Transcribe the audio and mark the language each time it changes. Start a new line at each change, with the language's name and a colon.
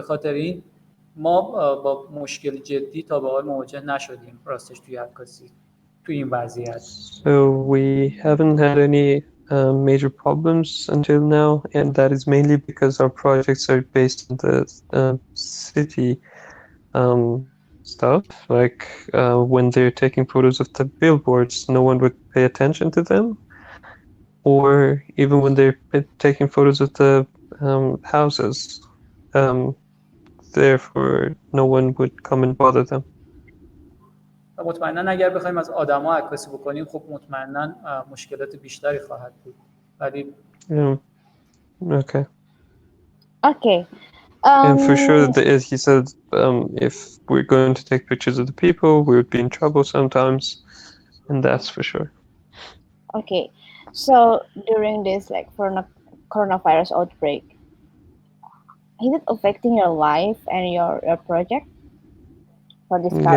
Persian: به خاطر این ما با مشکل جدی تا به حال مواجه نشدیم راستش توی عکاسی تو این وضعیت.
English: So we haven't had any major problems until now, and that is mainly because our projects are based on the city stuff. Like when they're taking photos of the billboards, no one would pay attention to them. Or even when they're taking photos of the houses, therefore no one would come and bother them.
Persian: مطمئنا اگر بخوایم از آدما عکاسی بکنیم خب مطمئنا مشکلات بیشتری خواهد بود. ولی
English: Okay. Okay. And for sure, he said, if we're going to take pictures of the people, we would be in trouble sometimes, and that's for sure. Okay, so during this coronavirus outbreak, is it affecting your life and your project for this